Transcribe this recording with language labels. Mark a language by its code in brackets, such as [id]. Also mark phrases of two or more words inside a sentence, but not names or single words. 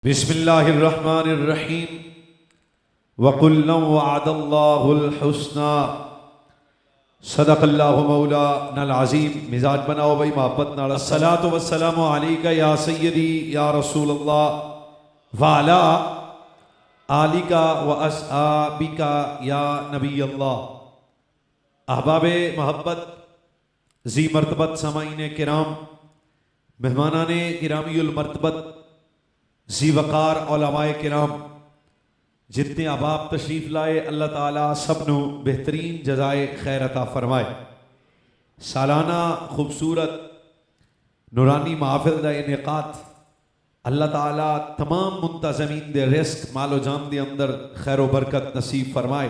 [ar] بسم الله الرحمن الرحيم وكل وعد الله الحسنى صدق الله مولانا العظيم. [pa] مزاج بناؤ بھائی محبت نال. [ar] الصلاة والسلام عليك يا سيدي يا رسول الله وعلى آلك وأصحابك يا نبي الله. [pa] احباب محبت جی مرتبت سامعین کرام، مہمانان کرامی المرتبت جی وقار علمائے کرام، جتنے احباب تشریف لائے اللہ تعالیٰ سبھنوں بہترین جزائے خیر عطا فرمائے. سالانہ خوبصورت نورانی محفل دا انعقاد اللہ تعالیٰ تمام منتظمین دے رزق مال و جان دے اندر خیر و برکت نصیب فرمائے.